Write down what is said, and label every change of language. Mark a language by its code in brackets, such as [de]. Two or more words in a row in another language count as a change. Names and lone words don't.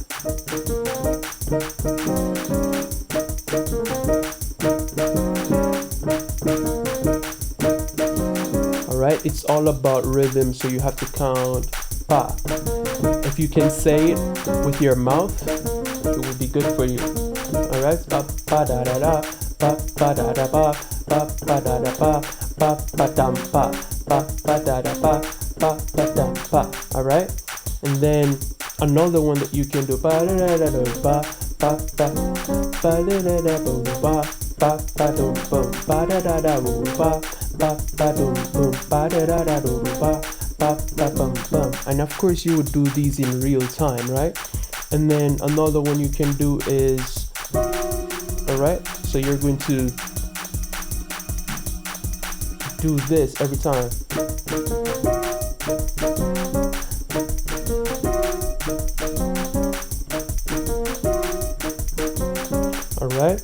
[en] Alright, it's all about rhythm, so you have to count pa. If you can say it with your mouth, it will be good for you. Alright, pa pa da da da, pa pa da da pa, pa pa da da pa, pa pa dam pa, pa pa da da pa, pa pa dam pa. Alright, and then another one that you can do, pa da da da da pa, pa pa pa da da da boom pa, pa pa dum boom, pa da da da boom pa, pa pa dum boom, pa da da da boom pa, pa pa bum bum. And of course you would do these in real time, right? And then another one you can do is, alright, so you're going to do this every time. Alright.